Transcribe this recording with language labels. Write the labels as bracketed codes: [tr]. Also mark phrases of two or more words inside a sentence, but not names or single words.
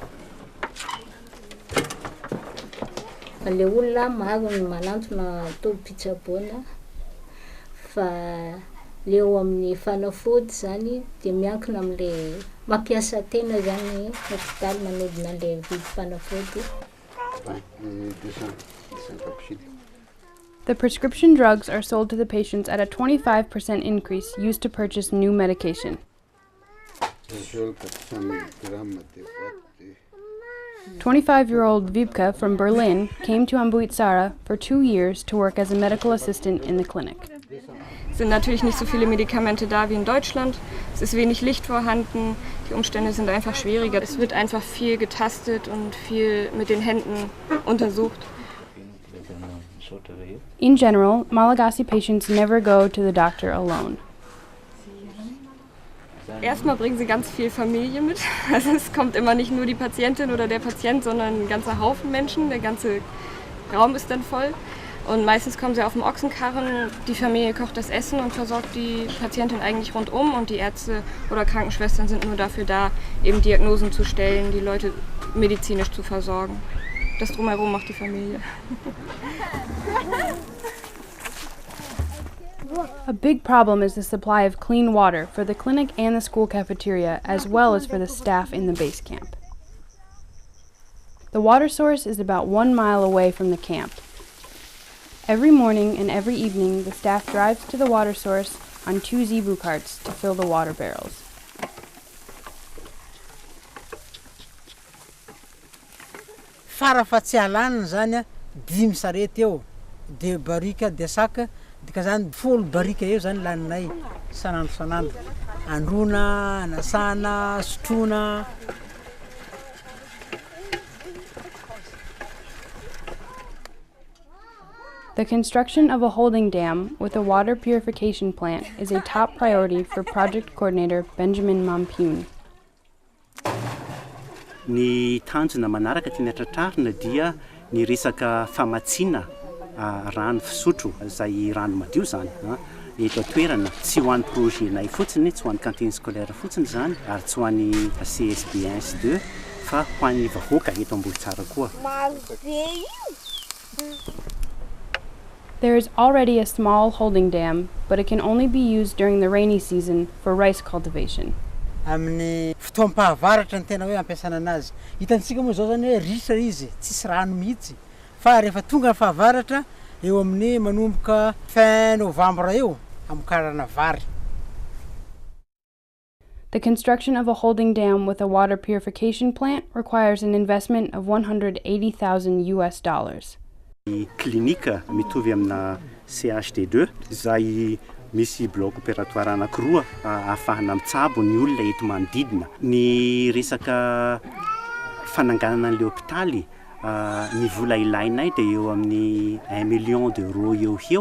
[mg] Le olona maro ny manantona atao pitsaboana fa leo amin'ny fanafody zany dia miankina amin'le mampiasa tena zany hospitaly manodina le vidy fanafody. [en] The prescription drugs are sold to the patients at a 25% increase used to purchase new medication. 25-year-old Vibka from Berlin came to Amboitsara for 2 years to work as a medical assistant in the clinic. [de] Es sind natürlich nicht so viele Medikamente da wie in Deutschland. Es ist wenig Licht vorhanden. Die Umstände sind einfach schwieriger. Es wird einfach viel getastet und viel mit den Händen untersucht. [en] In general, Malagasy patients never go to the doctor alone. [de] Erstmal bringen sie ganz viel Familie mit. Also es kommt immer nicht nur die Patientin oder der Patient, sondern ein ganzer Haufen Menschen. Der ganze Raum ist dann voll. Und meistens kommen sie auf dem Ochsenkarren. Die Familie kocht das Essen und versorgt die Patientin eigentlich rundum. Und die Ärzte oder Krankenschwestern sind nur dafür da, eben Diagnosen zu stellen, die Leute medizinisch zu versorgen. Das Drumherum macht die Familie. [en] A big problem is the supply of clean water for the clinic and the school cafeteria, as well as for the staff in the base camp. The water source is about 1 mile away from the camp. Every morning and every evening, the staff drives to the water source on 2 zebu carts to fill the water barrels. [mg] Farafatsialana zany 5 sarety eo, 2 barika de sac. Dika zany 10 barika eo zany laninay sanandro. Androna, anasana, sotrona. [en] The construction of a holding dam with a water purification plant is a top priority for project coordinator Benjamin Mampiun. [mg] Ny tanjona manaraka tiana tratrarina dia ny resaka famatsiana rano fisotro izay rano madio zany eto atoerana tsy ho an'ny projetnay fotsiny, tsy ho an'ny [fr] cantine scolaire [mg] fotsiny zany ary tsy ho an'ny CSB1 S2 fa ho an'ny vahoaka eto Ambohitsara koa. [en] There is already a small holding dam, but it can only be used during the rainy season for rice cultivation. [mg] Amin'ny fotoam-pahavaratra ny tena hoe ampiasana anazy. Hitantsika moa zao zany hoe ritra izy, tsisy rano mihitsy. Fa rehefa tonga ny fahavaratra, eo amin'ny manomboka [fr] fin novembre [mg] eo, amokarana vary. [en] The construction of a holding dam with a water purification plant requires an investment of $180,000. [mg] Klinika mitovy amina CHD2 izay misy [fr] bloc opératoire [mg] anankiroa ahafahana mitsabo ny olona eto manodidina. Ny resaka fananganana an'ilay hôpitaly ny vola ilainay dia eo amin'ny 1 [fr] million d'euros [mg] eo.